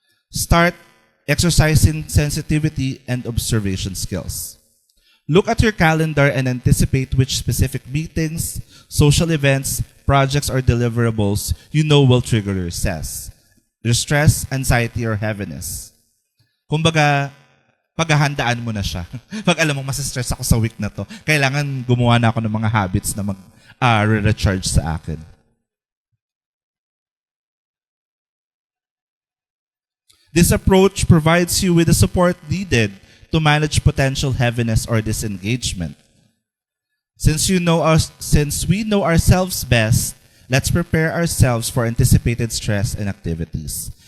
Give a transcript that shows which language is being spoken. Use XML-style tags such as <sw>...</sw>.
<en>Start exercising sensitivity and observation skills. Look at your calendar and anticipate which specific meetings, social events, projects, or deliverables you know will trigger your stress, anxiety, or heaviness.</en> <tl>Kumbaga, paghahandaan mo na siya. Pag alam mo, masistress ako sa week na to, kailangan gumawa na ako ng mga habits na recharge sa akin.</tl> <en>This approach provides you with the support needed to manage potential heaviness or disengagement. Since we know ourselves best, let's prepare ourselves for anticipated stress and activities.</en>